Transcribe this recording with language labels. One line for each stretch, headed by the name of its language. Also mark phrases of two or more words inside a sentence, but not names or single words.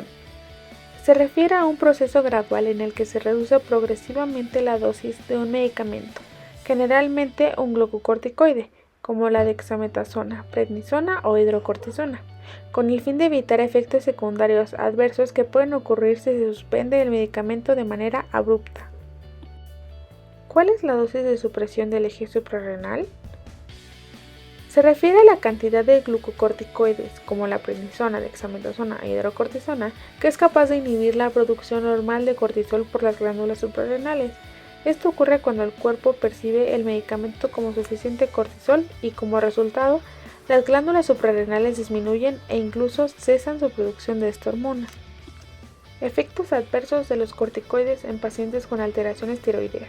Spanish: Se refiere a un proceso gradual en el que se reduce progresivamente la dosis de un medicamento, generalmente un glucocorticoide, como la dexametasona, prednisona o hidrocortisona, con el fin de evitar efectos secundarios adversos que pueden ocurrir si se suspende el medicamento de manera abrupta. ¿Cuál es la dosis de supresión del eje suprarrenal? Se refiere a la cantidad de glucocorticoides, como la prednisona, dexametasona e hidrocortisona, que es capaz de inhibir la producción normal de cortisol por las glándulas suprarrenales. Esto ocurre cuando el cuerpo percibe el medicamento como suficiente cortisol y, como resultado, las glándulas suprarrenales disminuyen e incluso cesan su producción de esta hormona. Efectos adversos de los corticoides en pacientes con alteraciones tiroideas.